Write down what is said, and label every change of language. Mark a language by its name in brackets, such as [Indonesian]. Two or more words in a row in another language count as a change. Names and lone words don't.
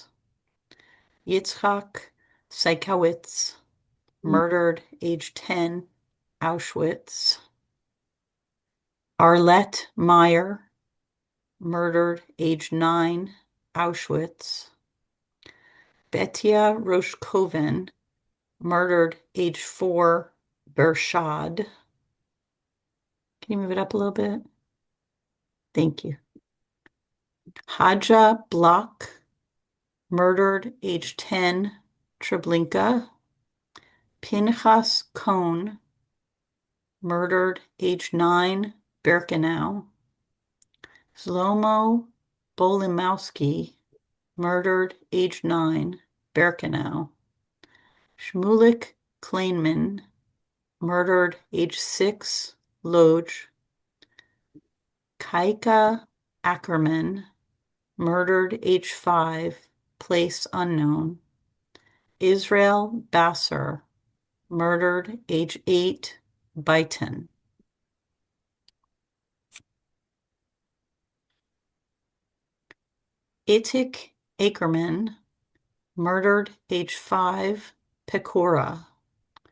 [English] Yitzhak Seikowitz, murdered age 10, Auschwitz. Arlette Meyer, murdered age 9, Auschwitz. Betia Roshkoven, murdered age 4, Bershad. Can you move it up a little bit? Thank you. Hadja Block, murdered age 10, Treblinka. Pinchas Cohn, murdered age 9, Birkenau. Zlomo Bolimowski, murdered age 9, Birkenau. Shmulik Kleinman, murdered age 6, Lodz. Kaika Ackerman, murdered age 5, place unknown. Israel Basser, murdered age 8, Byton. Itik Ackerman, murdered age 5, Pecora.